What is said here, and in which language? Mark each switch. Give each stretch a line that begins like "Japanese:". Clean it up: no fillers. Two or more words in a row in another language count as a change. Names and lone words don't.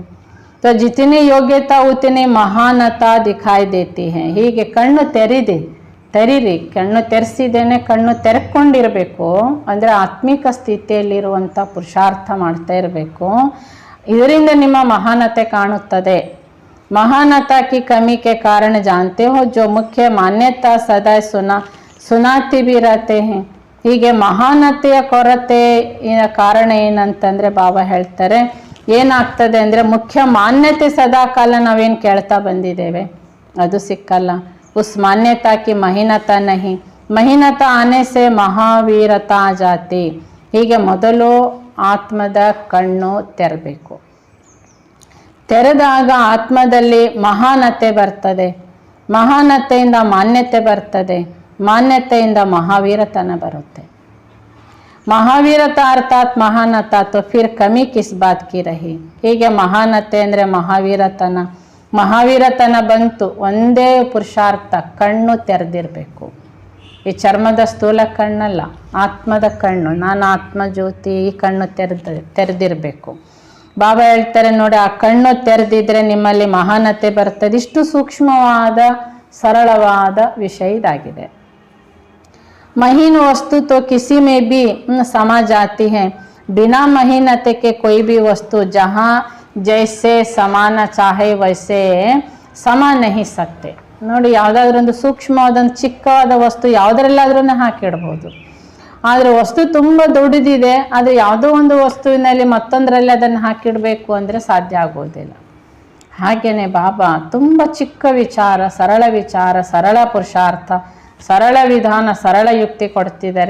Hindi: तो जितनी योग्यता उतनी महानता दिखाई देती है.
Kannada: ಹೀಗೆ ಕಣ್ಣು ತೆರೀರಿ, ಕಣ್ಣು ತೆರೆಸಿದ್ದೇನೆ, ಕಣ್ಣು ತೆರೆಕೊಂಡಿರಬೇಕು ಅಂದರೆ ಆತ್ಮಿಕ ಸ್ಥಿತಿಯಲ್ಲಿರುವಂಥ ಪುರುಷಾರ್ಥ ಮಾಡ್ತಾ ಇರಬೇಕು. ಇದರಿಂದ ನಿಮ್ಮ ಮಹಾನತೆ ಕಾಣುತ್ತದೆ.
Hindi: महानता की कमी के कारण जानते हो जो मुख्य मान्यता सदा सुनाती भी रहते हैं.
Kannada: ಹೀಗೆ ಮಹಾನತೆಯ ಕೊರತೆಯ ಕಾರಣ ಏನಂತಂದರೆ ಬಾಬಾ ಹೇಳ್ತಾರೆ, ಏನಾಗ್ತದೆ ಅಂದರೆ ಮುಖ್ಯ ಮಾನ್ಯತೆ ಸದಾಕಾಲ ನಾವೇನು ಕೇಳ್ತಾ ಬಂದಿದ್ದೇವೆ ಅದು ಸಿಕ್ಕಲ್ಲ.
Hindi: उस मान्यता की महीनता नहीं, महीनता आने से महावीरता जाती.
Kannada: ಹೀಗೆ ಮೊದಲು ಆತ್ಮದ ಕಣ್ಣು ತೆರಬೇಕು. ತೆರೆದಾಗ ಆತ್ಮದಲ್ಲಿ ಮಹಾನತೆ ಬರ್ತದೆ, ಮಹಾನತೆಯಿಂದ ಮಾನ್ಯತೆ ಬರ್ತದೆ. ಮಾನ್ಯತೆಯಿಂದ ಮಹಾವೀರತನ ಬರುತ್ತೆ. ಮಹಾವೀರತ ಅರ್ಥಾತ್ ಮಹಾನತ,
Hindi: तो फिर कमी किस बात की रही.
Kannada: ಹೀಗೆ ಮಹಾನತೆ ಅಂದರೆ ಮಹಾವೀರತನ ಬಂತು. ಒಂದೇ ಪುರುಷಾರ್ಥ, ಕಣ್ಣು ತೆರೆದಿರಬೇಕು. ಈ ಚರ್ಮದ ಸ್ಥೂಲ ಕಣ್ಣಲ್ಲ, ಆತ್ಮದ ಕಣ್ಣು. ನಾನು ಆತ್ಮ ಜ್ಯೋತಿ, ಈ ಕಣ್ಣು ತೆರೆದಿರಬೇಕು. ಬಾಬಾ ಹೇಳ್ತಾರೆ ನೋಡಿ, ಆ ಕಣ್ಣು ತೆರೆದಿದ್ರೆ ನಿಮ್ಮಲ್ಲಿ ಮಹಾನತೆ ಬರ್ತದೆ. ಇಷ್ಟು ಸೂಕ್ಷ್ಮವಾದ ಸರಳವಾದ ವಿಷಯ ಇದಾಗಿದೆ.
Hindi: महीन वस्तु तो किसी में भी समा जाती है. बिना महीनते के कोई भी वस्तु जहाँ जैसे समाना चाहे वैसे समा नहीं सकते.
Kannada: ನೋಡಿ, ಯಾವುದಾದ್ರೂ ಒಂದು ಸೂಕ್ಷ್ಮವಾದೊಂದು ಚಿಕ್ಕವಾದ ವಸ್ತು ಯಾವುದರಲ್ಲಾದ್ರೂ ಹಾಕಿಡ್ಬೋದು. ಆದರೆ ವಸ್ತು ತುಂಬ ದೊಡ್ಡದಿದೆ, ಆದರೆ ಯಾವುದೋ ಒಂದು ವಸ್ತುವಿನಲ್ಲಿ ಮತ್ತೊಂದರಲ್ಲಿ ಅದನ್ನು ಹಾಕಿಡಬೇಕು ಅಂದರೆ ಸಾಧ್ಯ ಆಗೋದಿಲ್ಲ. ಹಾಗೆಯೇ ಬಾಬಾ ತುಂಬ ಚಿಕ್ಕ ವಿಚಾರ, ಸರಳ ಪುರುಷಾರ್ಥ, ಸರಳ ವಿಧಾನ, ಸರಳ ಯುಕ್ತಿ ಕೊಡ್ತಿದ್ದಾರೆ.